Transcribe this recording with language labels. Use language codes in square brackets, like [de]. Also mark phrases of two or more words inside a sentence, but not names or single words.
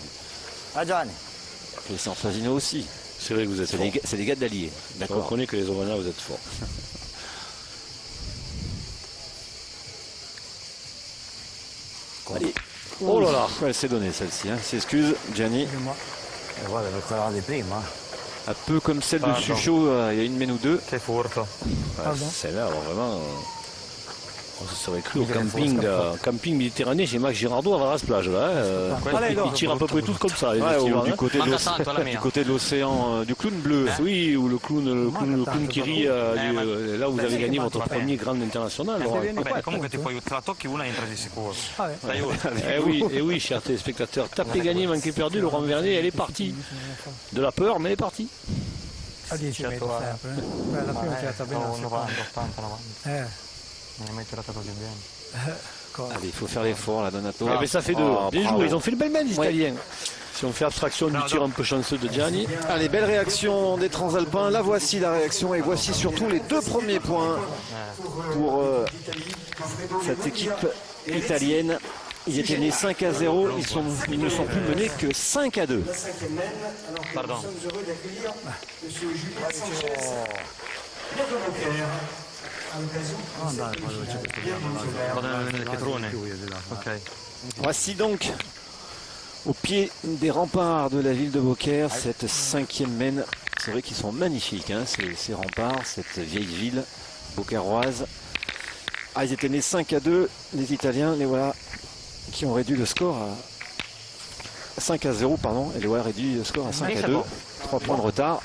[fr] Ah Gianni. Et San Fasino aussi. C'est vrai que vous êtes fort. C'est des gars de l'Allier. Je D'accord. reconnais que les Auvergnats, vous êtes forts. Allez. Oh là là. Elle s'est donnée celle-ci. Hein. S'excuse, Gianni. [it] Guarda per quella di prima. [fr] Un peu comme celle de Suchot il y a une mène ou deux. [it] Che furto. [fr] Celle-là, alors vraiment, on se serait cru au camping méditerranéen chez Max Girardot à Valras-Plage. Ils tirent à peu près tous comme ça, les Ouais, estivants, du hein. côté de [it] Manca [fr] l'océan- [it] tanto la mia. [fr] du côté de l'océan, du clown bleu. Oui, ou le clown qui rit, là où vous avez gagné votre premier grand international. Laurent. [it] Vabbè, comunque ti puoi te la tocchi una e entri di sicuro. [fr] Eh oui, chers téléspectateurs, tapez gagné, manqué perdu, Laurent Vernet, elle est partie. De la peur, mais elle est partie. [it] A 10 metri sempre. La prima è tirata bene. [fr] 90, 80, 90. [it] Non hai mai tirato così bene. [fr] Allez, il faut faire l'effort, la Donato. Eh ben, ça fait deux. Oh, Bien bravo. joué, ils ont fait le bel les Italiens. Si on fait abstraction du tir un peu chanceux de Gianni. Allez, belle réaction des Transalpins. La voici la réaction et voici surtout les 2 premiers points pour cette équipe italienne. Ils étaient menés 5-0, ils ne sont plus menés que 5-2. Pardon. [it] Vado nel pietrone. Ok. [fr] Voici donc au pied des remparts de la ville de Beaucaire cette 5e mène. C'est vrai qu'ils sont magnifiques, hein, ces remparts, cette vieille ville beaucairoise. Ah, ils étaient nés 5-2, les Italiens, les voilà, qui ont réduit le score à 5-0, pardon, et les voilà réduit le score à 5-2, 3 points de retard.